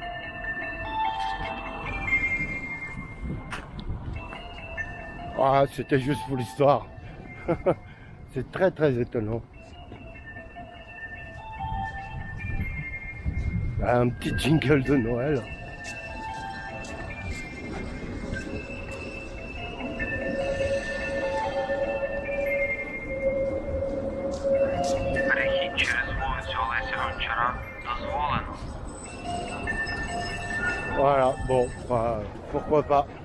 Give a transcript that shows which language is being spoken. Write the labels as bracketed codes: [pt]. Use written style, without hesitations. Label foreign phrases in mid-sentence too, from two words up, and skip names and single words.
[fr] Ah, c'était juste pour l'histoire. C'est très très étonnant. Un petit jingle de Noël. [uk] Перехід через вулицю Олеся Гончара дозволено. [fr] Voilà, bon, pourquoi pas.